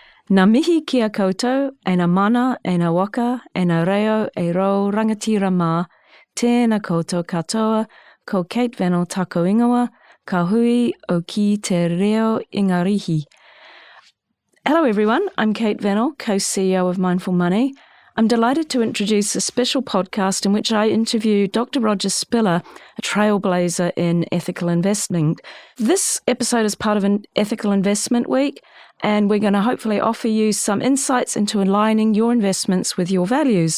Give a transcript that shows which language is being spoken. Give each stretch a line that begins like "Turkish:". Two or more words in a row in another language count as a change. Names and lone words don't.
Māori: Ngā mihi kia koutou, e ngā mana, e ngā waka, e ngā reo, e rau rangatira mā, tēnā koutou katoa, ko Kate Vennell tako ingoa, ka hui o ki te reo ingarihi.
English: Hello everyone, I'm Kate Vennell, co-CEO of Mindful Money. I'm delighted to introduce a special podcast in which I interview Dr. Rodger Spiller, a trailblazer in ethical investing. This episode is part of an Ethical Investment Week, and we're going to hopefully offer you some insights into aligning your investments with your values.